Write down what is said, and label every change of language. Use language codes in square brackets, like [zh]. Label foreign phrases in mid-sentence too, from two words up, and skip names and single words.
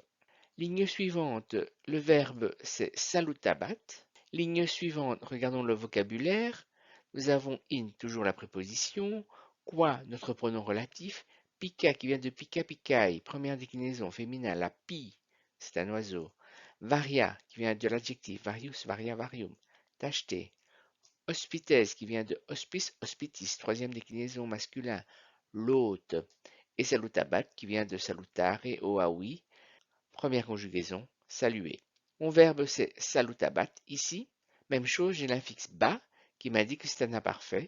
[fr] Ligne suivante, le verbe c'est salutabat. Ligne suivante, regardons le vocabulaire. Nous avons in, toujours la préposition, quoi, notre pronom relatif, pica qui vient de [la] pica picae, [fr] première déclinaison féminin, la pi, c'est un oiseau. Varia qui vient de l'adjectif [la] varius, varia, varium, [fr] d'acheter. Hospites qui vient de [la] hospice, hospitis, [fr] troisième déclinaison masculin, l'hôte. Et salutabat qui vient de salutare, oawi, première conjugaison, saluer. Mon verbe c'est salutabat ici. Même chose, j'ai l'infixe ba qui m'indique que c'est un imparfait.